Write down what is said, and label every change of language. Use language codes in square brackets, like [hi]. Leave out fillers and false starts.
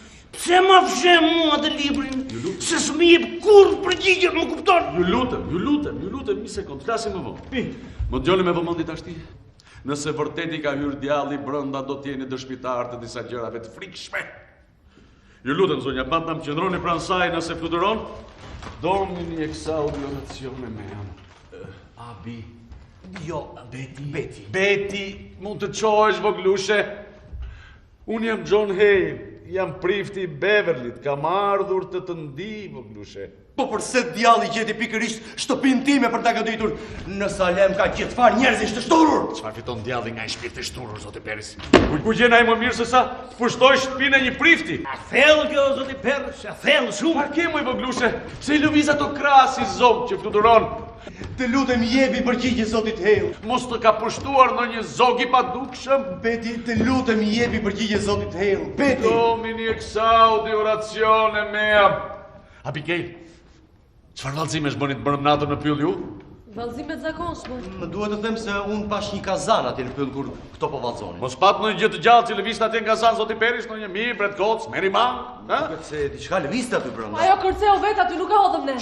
[sq] Pse ma fshe mua atë librin? Se s'mi jep kur përgjigje, më kupton? Ju lutem, një sekond, flasim më vonë. Më dëgjoni me vëmendje tashti. Nëse vërtet i ka hyrë djalli brenda, do t'jeni dëshmitar të disa gjërave të frikshme. Ju lutem, zonja Patna, më qëndroni pranë saj nëse fluturon. [la] Domini exaudi orazione mea. [sq] Abi. Jo, Beti. Beti, mund të qohesh voglushe. Unë jam John Hale, jam prifti i Beverlyt, kam ardhur të të ndij voglushe. Po përse djalli gjeti pikërisht shtëpinë time për ta goditur në Salem ka gjithfar njerëzish të shturur? Çfarë fiton djalli nga një shpirt i shturur, zoti Peris? Ku gjen ai më mirë se sa të pushtoj shtëpinë e një prifti? A thellë kjo, zoti Peris, a thellë shumë? Çfarë ke më voglushe? Se i lëviz ato krahas si zog që fluturon. Të lutem jepi përgjigje zotit Hale. Mos të ka pushtuar ndonjë zog i padukshëm? Beti, të lutem jepi përgjigje zotit Hale. Beti. [la] Domini exaudi orazione mea. [sq] Abigail, çfarë vallëzimesh bëni të bërëm natën në pyll ju? Vallëzime të zakonshme. Më duhet të them se unë pash një kazan atje në pyll kur këto po vallëzonin. Mos pat në një gjë të gjallë që lëvizte atje nga zan zoti Peris, në një mi, bret koc, merimang, ha? Se diçka lëvizte aty brenda. Ajo kërceu vetë aty nuk e hodhëm ne.